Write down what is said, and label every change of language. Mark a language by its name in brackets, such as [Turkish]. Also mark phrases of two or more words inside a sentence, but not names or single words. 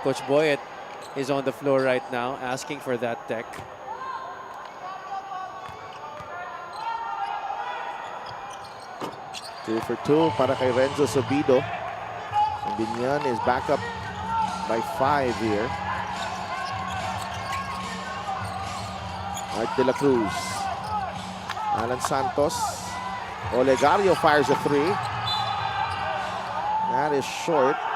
[English] Coach Boyet is on the floor right now asking for that tech. Two for 2 [Filipino] para kay [English] Renzo Sobido. And Biñan is back up by 5 here. Art de la Cruz. Alan Santos. Olegario fires a 3. That is short.